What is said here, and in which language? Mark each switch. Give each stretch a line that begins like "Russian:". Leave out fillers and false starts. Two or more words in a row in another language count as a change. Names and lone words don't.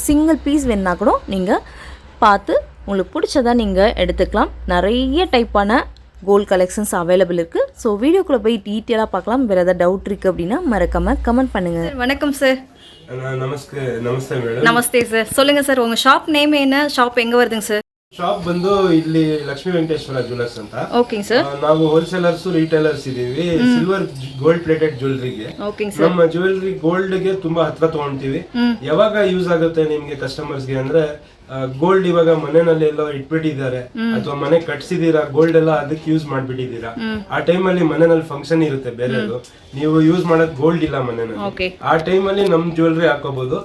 English: single piece
Tamil: வேணுன்னா கூட நீங்கள் பார்த்து உங்களுக்கு பிடிச்சதா நீங்கள் எடுத்துக்கலாம். நிறைய டைப்பான
English: gold collections available
Tamil: இருக்குது. ஸோ வீடியோக்குள்ளே போய் டீட்டெயிலாக பார்க்கலாம். வேறு ஏதாவது டவுட் இருக்குது அப்படின்னா மறக்காமல் கமெண்ட் பண்ணுங்கள். வணக்கம் சார். நமஸ்தே மேடம். நமஸ்தே சார். சொல்லுங்கள் சார், உங்கள்
English: shop name
Tamil: என்ன, ஷாப் ಎங்கே வருதுங்க சார்?
Kannada: ಶಾಪ್ ಇಲ್ಲಿ ಲಕ್ಷ್ಮಿ ವೆಂಕಟೇಶ್ವರ ಜ್ಯುವೆಲ್ಲರ್ಸ್ ಅಂತ. ಓಕೆ ಸರ್. ನಾವು
English: wholesalers retailers
Kannada: ಇದೀವಿ
English: silver gold plated
Kannada: ಜ್ಯುವೆಲ್ಲರಿಗೆ. ನಮ್ಮ ಜ್ಯುವೆಲ್ಲರಿ ಗೋಲ್ಡ್ ಗೆ ತುಂಬಾ ಹತ್ರ ತಗೊಂತೀವಿ. ಯಾವಾಗ ಯೂಸ್ ಆಗುತ್ತೆ ನಿಮ್ಗೆ ಕಸ್ಟಮರ್ಸ್ ಗೆ ಅಂದ್ರೆ ಗೋಲ್ಡ್ ಇವಾಗ ಮನೆಯಲ್ಲಿ ಎಲ್ಲ ಇಟ್ಬಿಟ್ಟಿದ್ದಾರೆ ಅಥವಾ ಮನೆ ಕಟ್ಸಿದೀರಾ, ಗೋಲ್ಡ್ ಎಲ್ಲ ಅದಕ್ಕೆ ಯೂಸ್ ಮಾಡ್ಬಿಟ್ಟಿದ್ದೀರಾ, ಆ ಟೈಮ್ ಅಲ್ಲಿ ಮನೆಯಲ್ಲಿ ಫಂಕ್ಷನ್ ಇರುತ್ತೆ ಬೇರೆದು, ನೀವು ಯೂಸ್ ಮಾಡಕ್ ಗೋಲ್ಡ್ ಇಲ್ಲ ಮನೆಯಲ್ಲಿ, ಆ ಟೈಮ್ ಅಲ್ಲಿ ನಮ್ ಜ್ಯುವೆಲ್ಲರಿ ಹಾಕೋಬಹುದು.